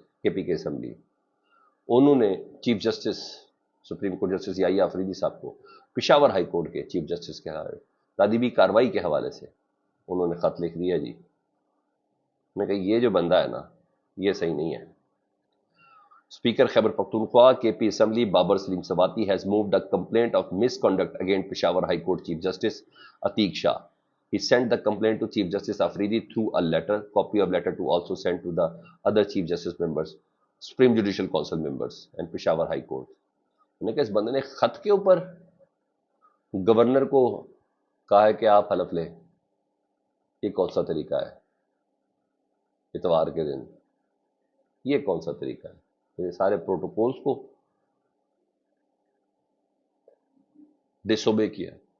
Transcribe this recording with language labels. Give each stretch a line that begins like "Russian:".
Urdu: KPK assembly, انہوں نے chief justice supreme court justice یحییٰ آفریدی صاحب کو پشاور ہائی کورٹ کے چیف جسٹس کے تادیبی کارروائی کے حوالے سے انہوں نے خط لکھ دیا جی. میں کہا یہ جو بندہ ہے نا یہ صحیح نہیں ہے.
English: Speaker Khyber Pakhtunkhwa KP assembly Babar Saleem Swati has moved a complaint of misconduct against Peshawar High Court Chief Justice Atiq Shah. He sent the complaint to Chief Justice Afridi through a letter, copy of letter to also sent to the other Chief Justice members, Supreme Judicial Council members and Peshawar High Court.
Urdu: میں نے کہا اس بندے نے خط کے اوپر governor کو کہا ہے کہ آپ حلف لیں. یہ کون سا طریقہ ہے اتوار کے دن؟ یہ کون سا طریقہ ہے؟ یہ سارے پروٹوکولز کو ڈس اوبے کیا.